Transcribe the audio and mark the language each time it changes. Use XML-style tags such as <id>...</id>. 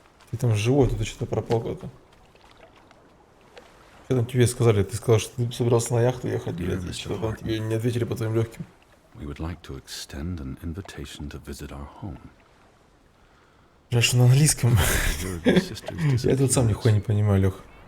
<ru>Ты там живой, тут что-то пропал куда-то. Что там тебе сказали? Ты сказал, что ты собирался на яхту ехать, блядь, и что там тебе не ответили по твоим легким.</ru> <en>We would like to extend an invitation to visit our home.</en> <ru>Жаль, что на английском. Я тут сам нихуя не понимаю, Лех.</ru>